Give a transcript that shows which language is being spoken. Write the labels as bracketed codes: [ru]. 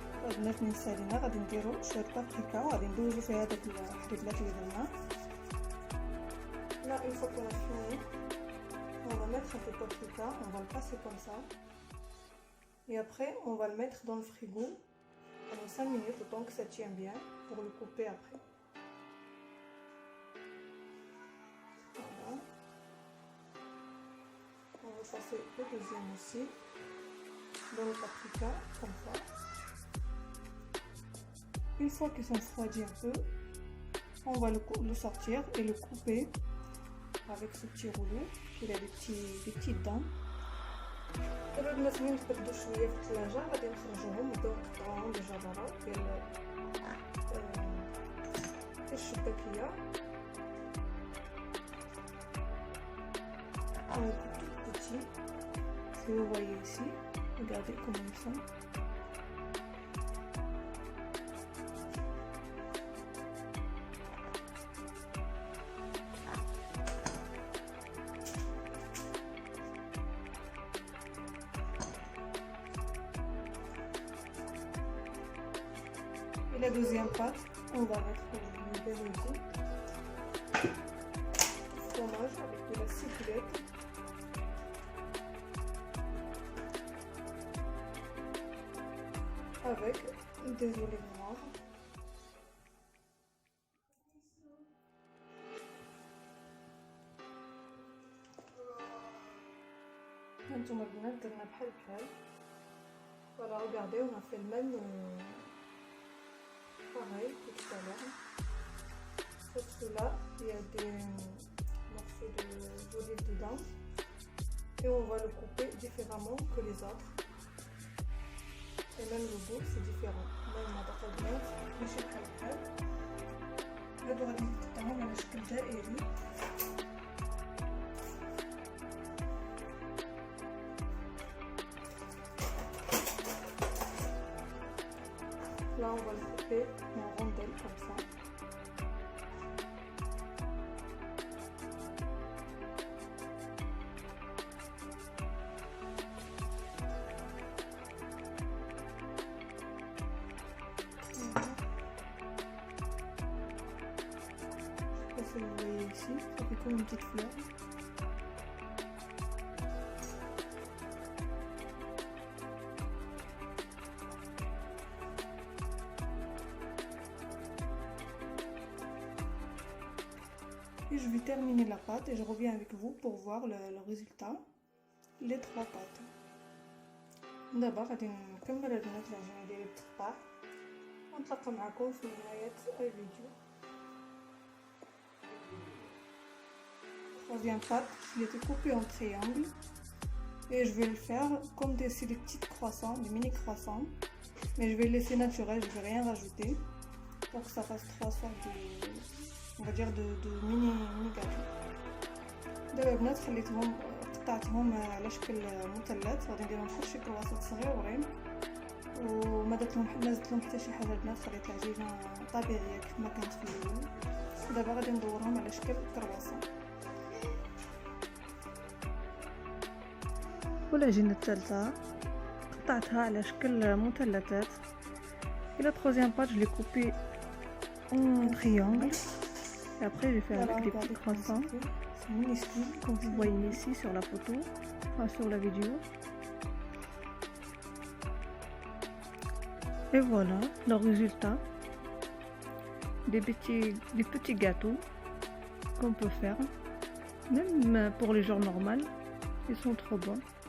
[ar] البنات من سالينا غادي نديرو شويه بابريكا وغادي ندوزو فيها داك الحليبلات اللي درنا. [fr] Là une fois qu'on a fini, on va mettre un peu de paprika, on va le passer comme ça. Et après on va le mettre dans le frigo pendant 5 minutes, le temps que ça tient bien pour le couper après. Voilà. On va passer le deuxième aussi dans le paprika comme ça. Une fois qu'ils sont refroidis un peu, on va le sortir et le couper avec ce petit rouleau. Il a des petites dents. [ar] دابا البنات ملي تبردوا شويه في الثلاجه غادي نخرجوهم ونبداو نقطعوهم ديجا برا ديال الشباكيه. [fr] On coupe ici. Si vous voyez ici, regardez comment ils sont. Et la deuxième pâte, on va mettre une belle fromage avec de la ciboulette. Avec des olives noires. [ar] هانتوما البنات درنا بحال بحال. [fr] Voilà, regardez, on a fait le même pareil que tout à l'heure. Sauf que là, il y a des morceaux d'olive dedans. Et on va le couper différemment que les autres. Et même le goût c'est différent. [ar] Même هذا البنات ماشي بحال بحال. هادو غادي نقطعهم على شكل دائري. [fr] Là on va le couper en rondelles comme ça. Si vous voyez ici, ça fait comme une petite fleur. Et je vais terminer la pâte et je reviens avec vous pour voir le résultat. Les 3 pâtes. [ar] دابا غادي نكمل البنات العجينه ديالي بالتقطاع ونتلاقى معكم في نهايه الفيديو. [fr] Troisième pâte, je l'ai découpée en triangle et je vais le faire comme des petits croissants, des mini croissants, mais je vais le laisser naturel, je vais rien rajouter pour que ça fasse 3 sortes de, on va dire de mini gâteaux. [ar] دابا البنات خليتهم قطعتهم على شكل مثلث، غادي نديرهم بحال شي كرواسات صغيورين وما زدت لهم حتى شي حاجه البنات، خليت العجينه طبيعيه كيف ما كانت في الاول. دابا غادي ندورهم على شكل كرواسون. والعجينه الثالثه قطعتها على شكل مثلثات. [fr] Et la troisième pâte, je l'ai coupée en triangle. Et après, je vais faire avec des petits croissants, comme vous voyez ici sur la photo, enfin sur la vidéo. Et voilà le résultat. Des petits gâteaux qu'on peut faire, même pour les jours normaux. Ils sont trop bons.